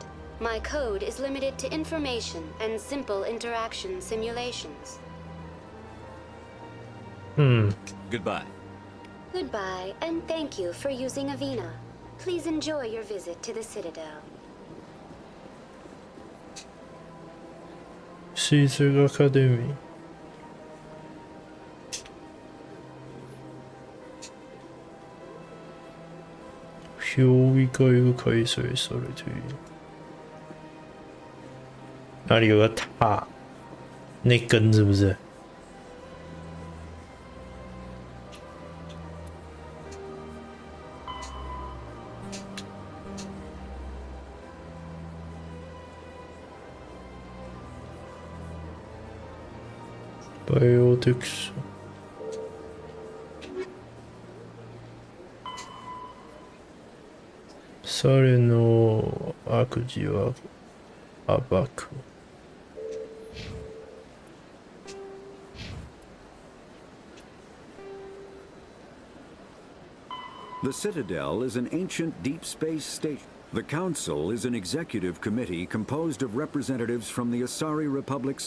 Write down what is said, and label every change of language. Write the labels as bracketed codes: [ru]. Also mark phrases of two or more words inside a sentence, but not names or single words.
[en] My code is limited to information and simple interaction simulations. Goodbye. Goodbye, and thank you for using Avina. Please enjoy your visit to the Citadel. Caesar Academy. [ja] 評議会が開催されている。 [zh] 哪里有个塔？那根是不是？ バイオテクス。 [ja] 彼の悪事は暴く。 [en] The Citadel is an ancient deep space station. The Council is an executive committee composed of representatives from the Asari Republics.